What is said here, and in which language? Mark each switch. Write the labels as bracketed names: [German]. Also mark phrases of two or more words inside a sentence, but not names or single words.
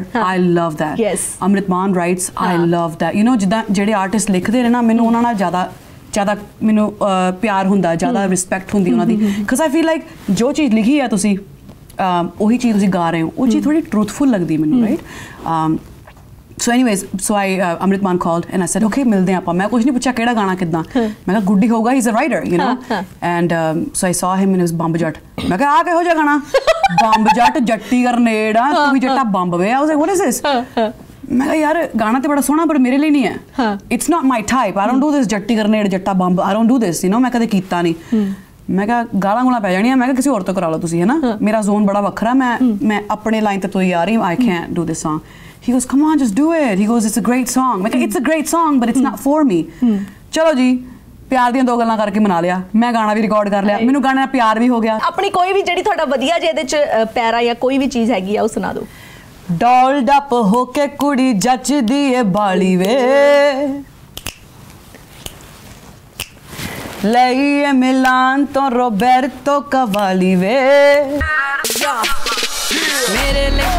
[English] I love that Amrit Maan writes I love that you know [Punjabi] ਜਿੱਦਾਂ ਜਿਹੜੇ ਆਰਟਿਸਟ ਲਿਖਦੇ ਨੇ ਨਾ ਮੈਨੂੰ ਉਹਨਾਂ ਨਾਲ ਜ਼ਿਆਦਾ ਮੈਨੂੰ ਪਿਆਰ ਹੁੰਦਾ ਜ਼ਿਆਦਾ ਰਿਸਪੈਕਟ ਹੁੰਦੀ ਉਹਨਾਂ ਦੀ [English] because I feel like [Punjabi] ਜੋ ਚੀਜ਼ ਲਿਖੀ ਹੈ ਤੁਸੀਂ ਉਹੀ ਚੀਜ਼ ਤੁਸੀਂ ਗਾ ਰਹੇ ਹੋ ਉਹ ਚੀਜ਼ ਥੋੜੀ ਟਰੂਥਫੁਲ ਲੱਗਦੀ ਮੈਨੂੰ [English] ਰਾਈਟ So anyways, so Amrit Maan called and I said, [Punjabi] okay, ਮਿਲਦੇ ਆਪਾਂ ਮੈਂ ਕੁਝ ਨਹੀਂ ਪੁੱਛਿਆ ਕਿਹੜਾ ਗਾਣਾ ਕਿੱਦਾਂ ਮੈਂ ਕਿਹਾ ਗੁੱਡੀ ਹੋਊਗਾ [English] he's a writer you know and so I saw him and it was [Punjabi] ਬੰਬ ਜੱਟ ਮੈਂ ਕਿਹਾ ਆ ਕਿਹੋ ਜਿਹਾ ਗਾਣਾ ਬੰਬ ਜੱਟ ਜੱਟੀ ਗਰਨੇਡ ਆ ਤੂੰ ਵੀ ਜੱਟਾ ਬੰਬ ਵੇ [English] I was like what is this [Punjabi] ਮੈਂ ਕਿਹਾ ਯਾਰ ਗਾਣਾ ਤੇ ਬੜਾ ਸੋਹਣਾ ਪਰ ਮੇਰੇ ਲਈ ਨਹੀਂ ਹੈ [English] it's not my type I don't do this [Punjabi] ਜੱਟੀ ਗਰਨੇਡ ਜੱਟਾ ਬੰਬ [English] I don't do this you know [Punjabi] ਮੈਂ ਕਦੇ ਕੀਤਾ ਨਹੀਂ ਮੈਂ ਕਿਹਾ ਗਾਲਾਂ ਗੁਲਾਂ ਪੈ ਜਾਣੀਆਂ ਮੈਂ ਕਿਹਾ ਕਿਸੇ ਹੋਰ ਤੋਂ ਕਰਾ ਲਓ ਤੁਸੀਂ ਹੈ ਨਾ ਮੇਰਾ ਜ਼ੋਨ ਬੜਾ ਵੱਖਰਾ ਮੈਂ ਆਪਣੇ ਲਾਈਨ ਤੇ ਤੋਈ ਆ ਰਹੀ [English] I can't do this song He goes, come on, just do it. He goes, it's a great song. Like, it's a great song, but it's not for me. [Punjabi] ਚਲੋ ਜੀ, ਪਿਆਰ ਦੀਆਂ ਦੋ ਗੱਲਾਂ ਕਰਕੇ ਮਨਾ ਲਿਆ ਮੈਂ ਗਾਣਾ ਵੀ ਰਿਕਾਰਡ ਕਰ ਲਿਆ ਮੈਨੂੰ ਗਾਣੇ ਨਾਲ ਪਿਆਰ ਵੀ ਹੋ ਗਿਆ ਆਪਣੀ ਕੋਈ ਵੀ ਜਿਹੜੀ ਤੁਹਾਡਾ ਵਧੀਆ ਜੇ ਇਹਦੇ ਚ ਪੈਰਾ ਜਾਂ ਕੋਈ ਵੀ ਚੀਜ਼ ਹੈਗੀ ਆ ਉਹ ਸੁਣਾ ਦਿਓ ਡੋਲ ਡੱਪ ਹੋ ਕੇ ਕੁੜੀ ਜੱਚਦੀ ਏ ਬਾਲੀ ਵੇ ਲਈਏ ਮਿਲਾਨ ਤੋਂ ਰੋਬਰਟੋ ਕਵਾਲੀ ਵੇ ਮੇਰੇ ਲਈ